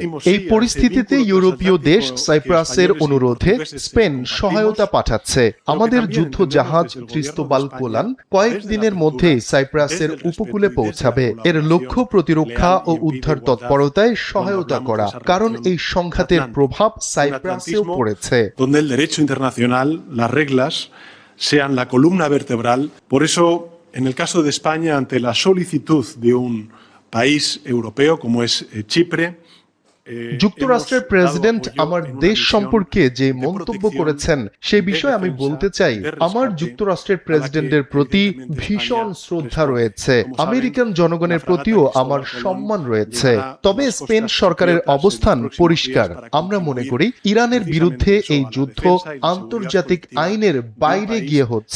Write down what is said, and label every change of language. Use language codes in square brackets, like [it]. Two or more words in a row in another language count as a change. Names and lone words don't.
[bn] এই পরিস্থিতিতে ইউরোপীয় দেশ সাইপ্রাসের অনুরোধে স্পেন সহায়তা পাঠাচ্ছে। আমাদের যুদ্ধ জাহাজ ক্রিস্টোবাল কোলান কয়েকদিনের মধ্যে সাইপ্রাসের উপকূলে পৌঁছাবে। এর লক্ষ্য প্রতিরক্ষা ও উদ্ধার তৎপরতায় সহায়তা করা, কারণ এই সংঘাতের প্রভাব সাইপ্রাসেও পড়েছে। [es] sean la columna vertebral. Por eso, en el caso de España, ante la solicitud de un país europeo como es Chipre, [bn] যুক্তরাষ্ট্রের প্রেসিডেন্ট আমার দেশ সম্পর্কে যে মন্তব্য করেছেন সেই বিষয়ে আমি বলতে চাই, আমার যুক্তরাষ্ট্রের প্রেসিডেন্টের প্রতি ভীষণ শ্রদ্ধা রয়েছে। আমেরিকান জনগণের প্রতিও আমার সম্মান রয়েছে। তবে স্পেন সরকারের অবস্থান পরিষ্কার। আমরা মনে করি ইরানের বিরুদ্ধে এই যুদ্ধ আন্তর্জাতিক আইনের বাইরে গিয়ে হচ্ছে।